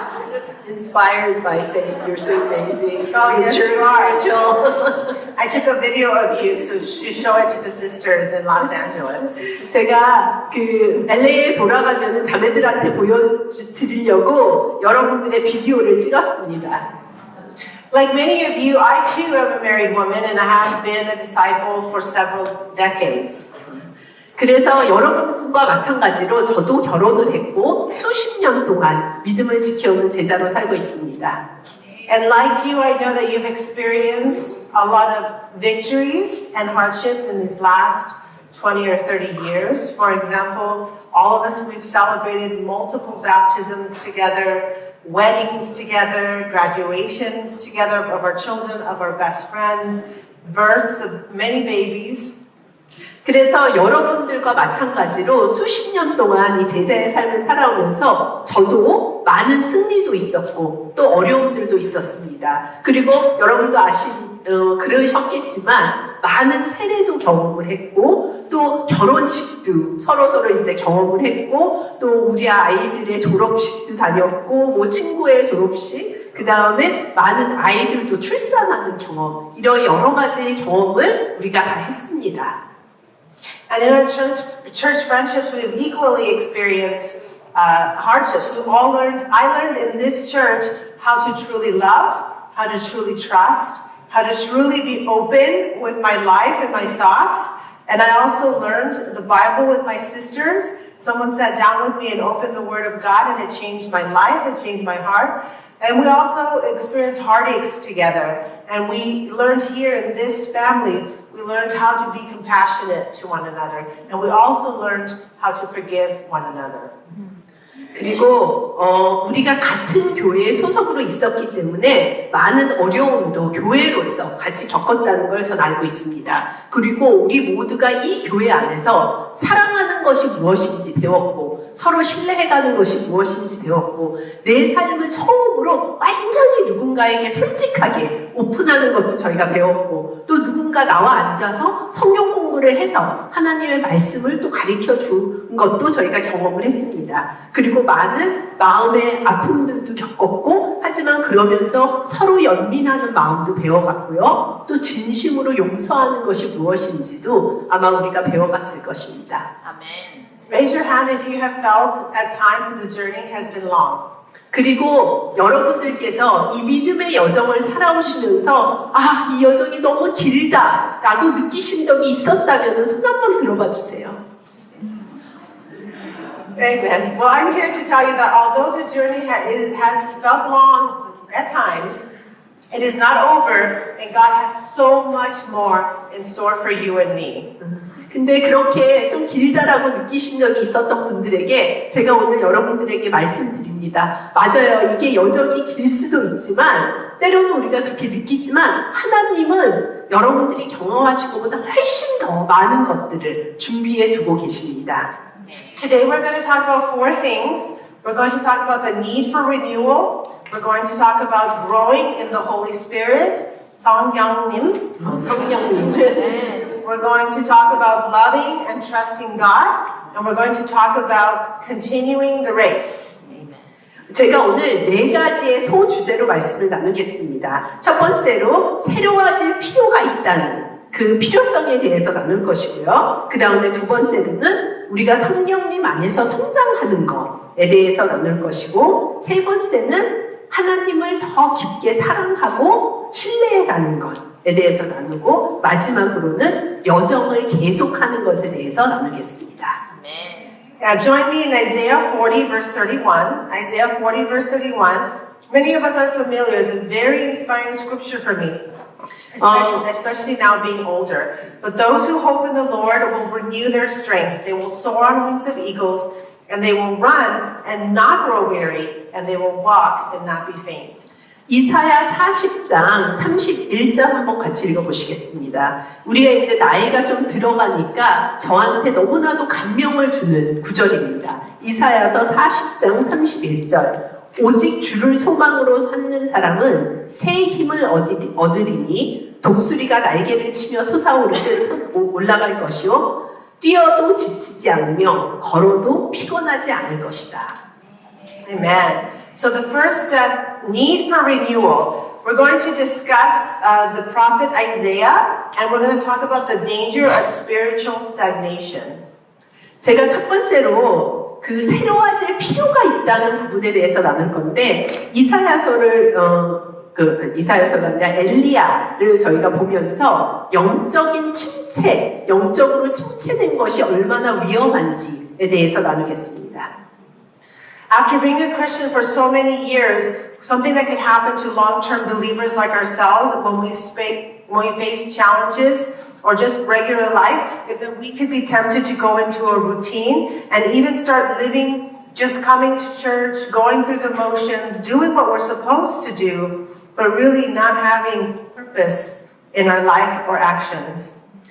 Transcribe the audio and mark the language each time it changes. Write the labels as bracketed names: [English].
[English] Just inspired by saying you're so amazing. Oh, yes, you're you are. spiritual. I took a video of you to show it to the sisters in Los Angeles. [Korean] 제가 LA에 돌아가면 자매들한테 보여드리려고 여러분들의 비디오를 찍었습니다. [English] Like many of you, I too am a married woman and I have been a disciple for several decades. [Korean] 그래서 여러분과 마찬가지로 저도 결혼을 했고 수십 년 동안 믿음을 지켜오는 제자로 살고 있습니다. [English] And like you, I know that you've experienced a lot of victories and hardships in these last 20 or 30 years. For example, all of us, we've celebrated multiple baptisms together, weddings together, graduations together of our children, of our best friends, births of many babies. [Korean] 그래서 여러분들과 마찬가지로 수십 년 동안 이 제자의 삶을 살아오면서 저도 많은 승리도 있었고 또 어려움들도 있었습니다. 그리고 여러분도 그러셨겠지만 많은 세례도 경험을 했고 또 결혼식도 서로 이제 경험을 했고 또 우리 아이들의 졸업식도 다녔고 뭐 친구의 졸업식 그 다음에 많은 아이들도 출산하는 경험 이런 여러 가지 경험을 우리가 다 했습니다. [English] And in our church friendships, we've equally experienced hardships. I learned in this church how to truly love, how to truly trust, how to truly be open with my life and my thoughts. And I also learned the Bible with my sisters. Someone sat down with me and opened the Word of God, and it changed my life, it changed my heart. And we also experienced heartaches together. And we learned here in this family, we learned how to be compassionate to one another. And we also learned how to forgive one another. [Korean] 그리고 우리가 같은 교회에 소속으로 있었기 때문에 많은 어려움도 교회로서 같이 겪었다는 걸 전 알고 있습니다. 그리고 우리 모두가 이 교회 안에서 사랑하는 것이 무엇인지 배웠고 서로 신뢰해가는 것이 무엇인지 배웠고 내 삶을 처음으로 완전히 누군가에게 솔직하게 오픈하는 것도 저희가 배웠고 또 누군가 나와 앉아서 성경 공부를 해서 하나님의 말씀을 또 가르쳐 준 것도 저희가 경험을 했습니다. 그리고 많은 마음의 아픔들도 겪었고 하지만 그러면서 서로 연민하는 마음도 배워갔고요. 또 진심으로 용서하는 것이 무엇인지도 아마 우리가 배워갔을 것입니다. 아멘. [English] Raise your hand if you have felt at times that the journey has been long. [Korean] 그리고 여러분들께서 이 믿음의 여정을 살아오시면서 이 여정이 너무 길다라고 느끼신 적이 있었다면 손 한번 들어봐 주세요. [English] Amen. Well, I'm here to tell you that although the journey has felt long at times, it is not over, and God has so much more in store for you and me. [Korean] 근데 그렇게 좀 길다라고 느끼신 적이 있었던 분들에게 제가 오늘 여러분들에게 말씀드립니다. 맞아요. 이게 여전히 길 수도 있지만 때로는 우리가 그렇게 느끼지만 하나님은 여러분들이 경험하신 것보다 훨씬 더 많은 것들을 준비해 두고 계십니다. [English] Today we're going to talk about four things. We're going to talk about the need for renewal. We're going to talk about growing in the Holy Spirit. [Korean] 성령님. 성령님. [English] We're going to talk about loving and trusting God. And we're going to talk about continuing the race. [Korean] 제가 오늘 네 가지의 소주제로 말씀을 나누겠습니다. 첫 번째로 새로워질 필요가 있다는 그 필요성에 대해서 나눌 것이고요. 그 다음에 두 번째로는 우리가 성령님 안에서 성장하는 것에 대해서 나눌 것이고, 세 번째는 하나님을 더 깊게 사랑하고 신뢰해가는 것에 대해서 나누고, 마지막으로는 여정을 계속하는 것에 대해서 나누겠습니다. [English] Join me in Isaiah 40 verse 31. Isaiah 40 verse 31. Many of us are familiar. It's a very inspiring scripture for me. Especially now being older. But those who hope in the Lord will renew their strength. They will soar on wings of eagles, and they will run and not grow weary, and they will walk and not be faint. [Korean] 이사야 40장 31절 한번 같이 읽어보시겠습니다. 우리가 이제 나이가 좀 들어가니까 저한테 너무나도 감명을 주는 구절입니다. 이사야서 40장 31절. 오직 주를 소망으로 삼는 사람은 새 힘을 얻으리니 독수리가 날개를 치며 솟아오르듯 올라갈 것이요 뛰어도 지치지 않으며 걸어도 피곤하지 않을 것이다. [English] Amen. So the first need for renewal, we're going to discuss the prophet Isaiah, and we're going to talk about the danger of spiritual stagnation. [Korean] 제가 첫 번째로 그 새로워질 필요가 있다는 부분에 대해서 나눌 건데, 이사야서를 이사야서가 아니라 엘리야를 저희가 보면서 영적인 침체, 영적으로 침체된 것이 얼마나 위험한지에 대해서 나누겠습니다. [English] After being a Christian for so many years, something that can happen to long-term believers like ourselves when we face challenges or just regular life is that we could be tempted to go into a routine and even start living, just coming to church, going through the motions, doing what we're supposed to do, but really not having purpose in our life or actions.